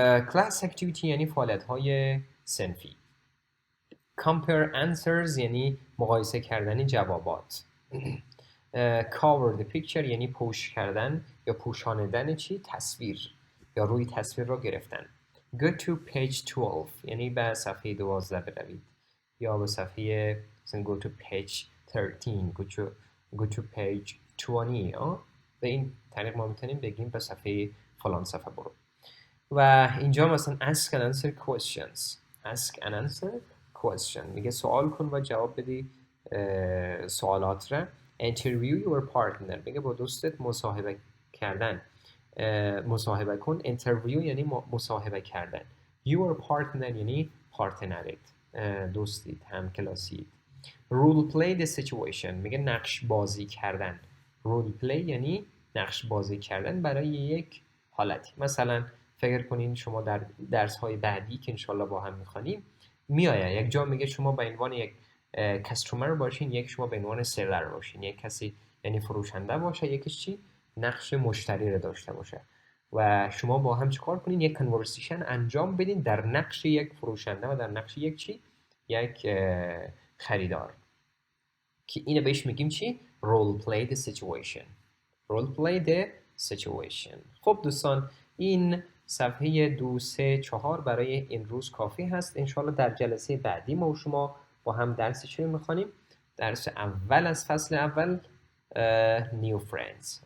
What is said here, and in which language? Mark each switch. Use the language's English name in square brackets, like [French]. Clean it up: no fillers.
[English] class activity [Persian] یعنی فعالیت های صنفی. [English] compare answers [Persian] یعنی مقایسه کردن جوابات. [English] cover the picture [Persian] یعنی پوش کردن یا پوشاندن چی؟ تصویر یا روی تصویر را گرفتن. [English] go to page 12 [Persian] یعنی به صفحه 12 بروید، یا به صفحه مثلا [English] go to page 13، go to page 20. [Persian] به این طریق ما میتونیم بگیم به صفحه فلان صفحه برو. و اینجا مثلا [English] ask and answer questions. ask and answer question [Persian] میگه سوال کن و جواب بدی سوالات را. [English] interview your partner [Persian] میگه با دوستت مصاحبه کردن، مصاحبه کن. [English] interview [Persian] یعنی مصاحبه کردن. [English] your partner [Persian] یعنی پارتنرت، دوستیت، هم کلاسیت. [English] role play the situation [Persian] میگه نقش بازی کردن. [English] role play [Persian] یعنی نقش بازی کردن برای یک حالتی. مثلا فکر کنین شما در درس های بعدی که انشالله با هم میخوانیم میآید یک جا میگه شما به عنوان یک کاستومر باشین، یک شما به عنوان سلر باشین، یک کسی یعنی فروشنده باشه، یکیش چی؟ نقش مشتری رو داشته باشه و شما با هم چیکار کنین؟ یک کانورسیشن انجام بدین در نقش یک فروشنده و در نقش یک چی؟ یک خریدار، که اینو بهش میگیم چی؟ [English] role play the situation. role play the situation. [Persian] خب دوستان، این صفحه 2 3 4 برای این روز کافی هست. انشالله در جلسه بعدی ما و شما با هم درس چی میخوانیم؟ درس اول از فصل اول، [English] new friends.